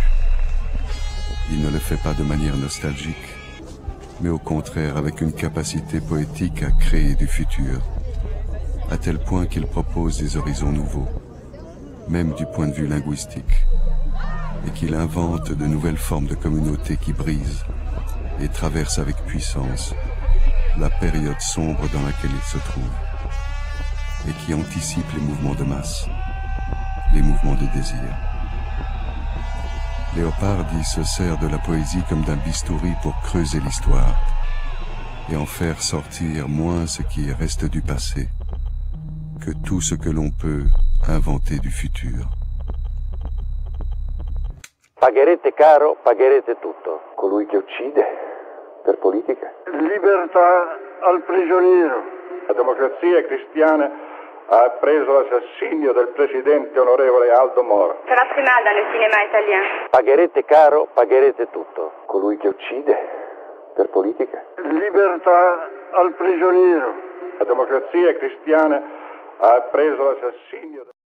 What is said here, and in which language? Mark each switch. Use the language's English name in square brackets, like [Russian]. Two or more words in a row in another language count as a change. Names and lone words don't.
[French] Il ne le fait pas de manière nostalgique, mais au contraire avec une capacité poétique à créer du futur, à tel point qu'il propose des horizons nouveaux, même du point de vue linguistique, et qu'il invente de nouvelles formes de communautés qui brisent et traversent avec puissance la période sombre dans laquelle il se trouve, et qui anticipe les mouvements de masse, les mouvements de désir. Leopardi se sert de la poésie comme d'un bistouri pour creuser l'histoire et en faire sortir moins ce qui reste du passé que tout ce que l'on peut inventer du futur. [Italian] Pagherete caro, pagherete tutto. Colui che uccide per politica. Libertà al prigioniero. La democrazia cristiana ha preso l'assassinio del presidente onorevole Aldo Moro. [French] Ça va très mal dans le cinéma italien. [Italian] Pagherete caro, pagherete tutto. Colui che uccide per politica. Libertà al prigioniero. La democrazia cristiana ha preso l'assassinio